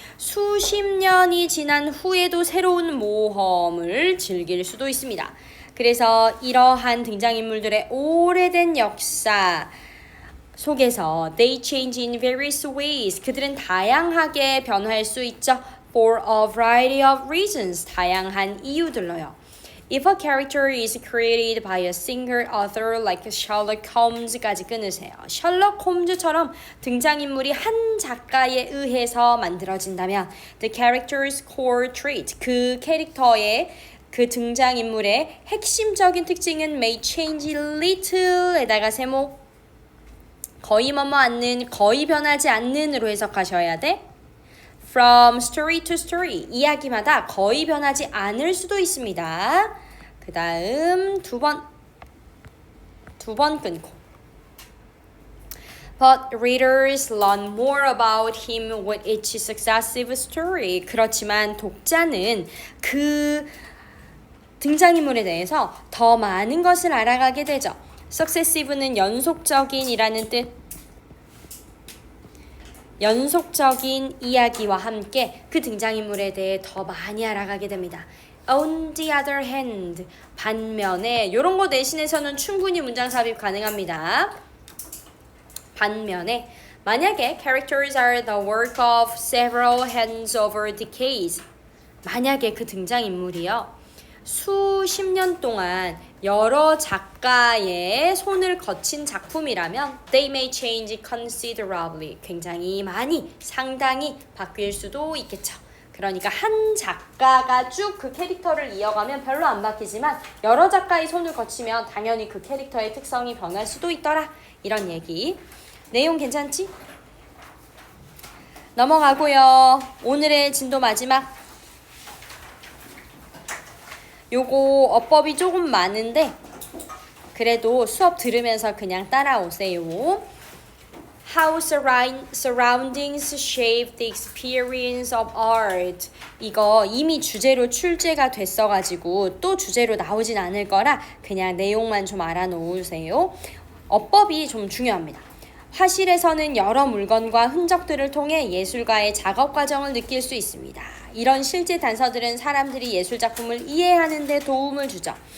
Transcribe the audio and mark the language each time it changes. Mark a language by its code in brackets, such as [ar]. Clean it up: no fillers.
[ko] 수십 년이 지난 후에도 새로운 모험을 즐길 수도 있습니다. 그래서 이러한 등장인물들의 오래된 역사 속에서 [en] they change in various ways. [ko] 그들은 다양하게 변화할 수 있죠. [en] For a variety of reasons. [ko] 다양한 이유들로요. [en] If a character is created by a single author like Sherlock Holmes까지 [ko] 끊으세요. 셜록 홈즈처럼 등장인물이 한 작가에 의해서 만들어진다면 [en] the character's core trait, [ko] 그 캐릭터의 그 등장인물의 핵심적인 특징은 [en] may change little [ko] 에다가 세모 거의 않는, 거의 변하지 않는으로 해석하셔야 돼. [en] From story to story. [ko] 이야기마다 거의 변하지 않을 수도 있습니다. 그 다음 두 번 끊고. [en] But readers learn more about him with each successive story. [ko] 그렇지만 독자는 그 등장인물에 대해서 더 많은 것을 알아가게 되죠. Successive는 연속적인이라는 뜻. 연속적인 이야기와 함께 그 등장인물에 대해 더 많이 알아가게 됩니다. [en] On the other hand, [ko] 반면에 이런 거 대신해서는 충분히 문장 삽입 가능합니다. 반면에 만약에 [en] characters are the work of several hands over decades. [ko] 만약에 그 등장인물이요. 수십 년 동안 여러 작가의 손을 거친 작품이라면 [en] they may change considerably. [ko] 굉장히 많이, 상당히 바뀔 수도 있겠죠. 그러니까 한 작가가 쭉 그 캐릭터를 이어가면 별로 안 바뀌지만 여러 작가의 손을 거치면 당연히 그 캐릭터의 특성이 변할 수도 있더라. 이런 얘기. 내용 괜찮지? 넘어가고요. 오늘의 진도 마지막. 요거 어법이 조금 많은데 그래도 수업 들으면서 그냥 따라오세요. [en] How surroundings shape the experience of art. [ko] 이거 이미 주제로 출제가 됐어가지고 또 주제로 나오진 않을 거라 그냥 내용만 좀 알아놓으세요. 어법이 좀 중요합니다. 화실에서는 여러 물건과 흔적들을 통해 예술가의 작업 과정을 느낄 수 있습니다. 이런 실제 단서들은 사람들이 예술작품을 이해하는 데 도움을 주죠.